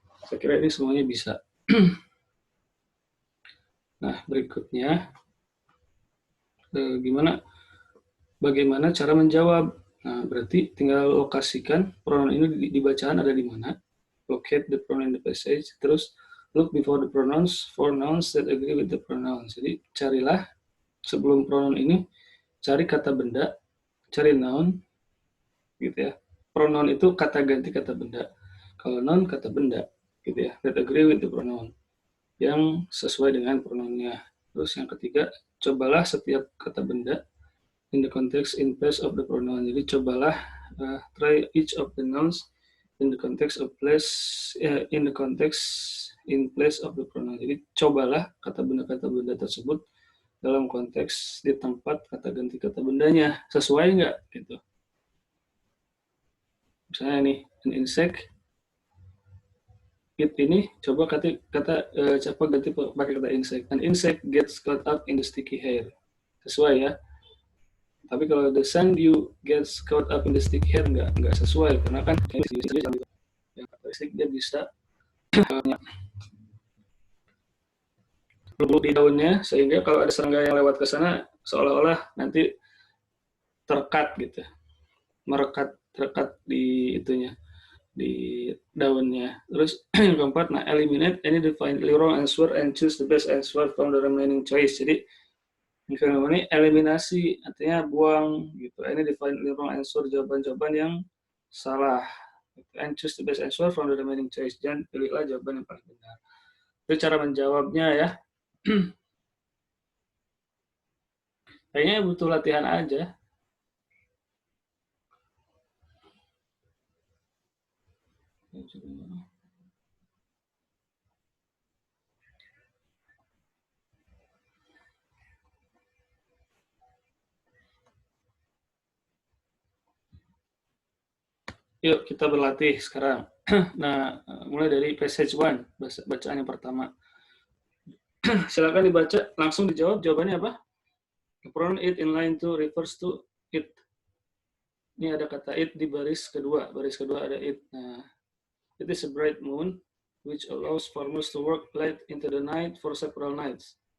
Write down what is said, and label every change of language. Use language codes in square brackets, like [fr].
[id] Saya kira ini semuanya bisa. Nah, berikutnya bagaimana cara menjawab. Nah, berarti tinggal lokasikan pronoun ini di bacaan ada di mana. [en] Locate the pronoun in the passage. [id] Terus [en] look before the pronouns for nouns that agree with the pronouns. [id] Jadi carilah sebelum pronoun ini, cari kata benda, cari noun, gitu ya. Pronoun itu kata ganti kata benda. Kalau noun kata benda, gitu ya. [en] That agree with the pronoun, [id] yang sesuai dengan pronounnya. Terus yang ketiga, cobalah setiap kata benda [en] in the context in place of the pronoun. [id] Jadi cobalah [en] try each of the nouns in the context of place in the context in place of the pronoun. [id] Jadi cobalah kata benda tersebut dalam konteks di tempat kata ganti kata bendanya, sesuai nggak gitu. Misalnya nih, [en] an insect, [id] it ini coba ganti pakai kata insect. [en] An insect gets caught up in the sticky hair. [id] Sesuai ya. Tapi kalau [en] the sun dew gets caught up in the sticky hair [id] nggak sesuai, karena kan yang karakteristik dia bisa lembut di daunnya, sehingga kalau ada serangga yang lewat ke sana seolah-olah nanti terkat gitu, terkat di itunya, di daunnya. Terus yang keempat, nah [en] eliminate any definitely wrong answer and choose the best answer from the remaining choice. [id] Jadi ini eliminasi, artinya buang gitu. [en] Any definitely wrong answer, [id] jawaban-jawaban yang salah. [en] And choose the best answer from the remaining choice. [id] Dan pilihlah jawaban yang paling benar. Itu cara menjawabnya ya. Kayaknya butuh latihan aja. Yuk kita berlatih sekarang. Nah, mulai dari passage 1, bacaan yang pertama. Silakan dibaca, langsung dijawab. Jawabannya apa? [en] The pronoun it in line 2 refers to it. [id] Ini ada kata it di baris kedua. Baris kedua ada it. Nah, [en] it is a bright moon which allows farmers to work late into the night for several nights.